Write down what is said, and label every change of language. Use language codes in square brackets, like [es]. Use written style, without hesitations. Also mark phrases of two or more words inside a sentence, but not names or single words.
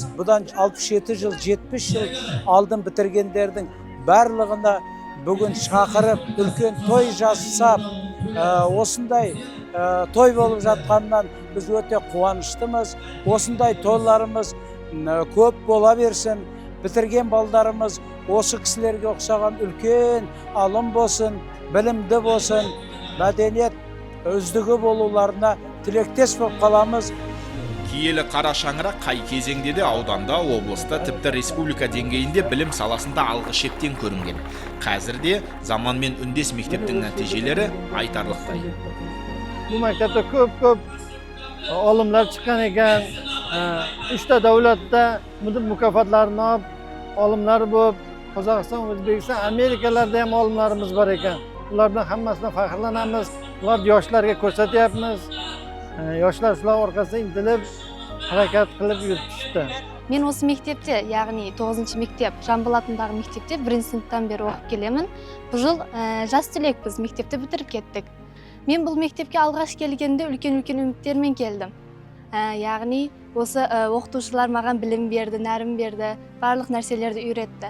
[uz] Bundan 67 yil, 70 yil oldin bitirganlarning barlig'ini bugun chaqirib ulkan to'y jasab, o'sinday to'y bo'lib жатқанdan biz o'ta quvonishimiz. O'sinday to'ylarimiz ko'p bo'la bersin. Bitirgan bolalarimiz o'sha kishilarga o'xshagan ulkan olim bo'lsin, bilimli bo'lsin, madaniyat o'zligi bo'lularini tilakdosh bo'lib qolamiz. [kk] Киелі қара шаңырақ қай кезеңде де ауданда, облыста, тіпті республика деңгейінде білім саласында алғы шептен көрінген. Қазірде заманмен үндес мектептің нәтижелері айтарлықтай. [uz] Bu maktabda ko'p olimlar chiqqan ekan. 3 ta davlatda mukofotlarni olib olimlar bo'lib, Qozog'iston, O'zbekiston, Amerikalarda ham olimlarimiz bor ekan. Ulardan hammasidan faxrlanamiz. Ular yoshlarga ko'rsatyapmiz. Yoshlar shular orqasidan intilib, harakat qilib yurishdi. Men o'sha maktabda, ya'ni 9-mектеп, [kk] Жамбыл атындағы мектепте 1-сыныптан бері оқып келемін. Бұл жыл жас түлекпіз, мектепті бітіріп кеттік. Мен бұл мектепке алғаш келгенде үлкен үміттермен келдім. Яғни осы оқытушылар маған білім берді, нәрім берді, барлық нәрселерді үйретті.